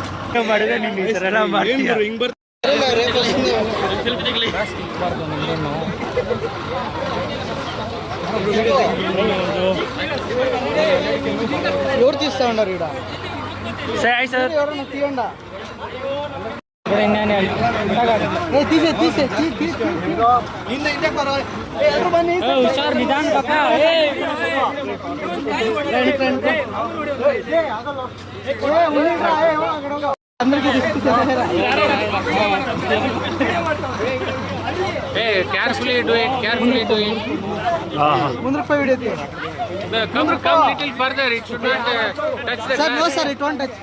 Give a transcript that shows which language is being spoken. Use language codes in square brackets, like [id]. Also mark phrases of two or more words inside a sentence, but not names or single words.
[kn] ಮಾಡಿದ್ರೆ ನೀನು ಈ ಥರ ಎಲ್ಲ ಮಾಡ್ತೀಯ. [te] ఎవరు తీస్తా ఉన్నారు ఇక్కడ సార్ ఎవరన్నా తీయండా తీసే తీసే [kn] ಹುಷಾರ್ ನಿಧಾನ ಪಕ್ಕ [en] carefully do it. [kn] ಮುಂದಕ್ಕೆ ಹೋಗಿ ಹಿಡಿಯುತ್ತೆ [en] Come little further, it should not touch the ಸರ್ glass. No sir it won't touch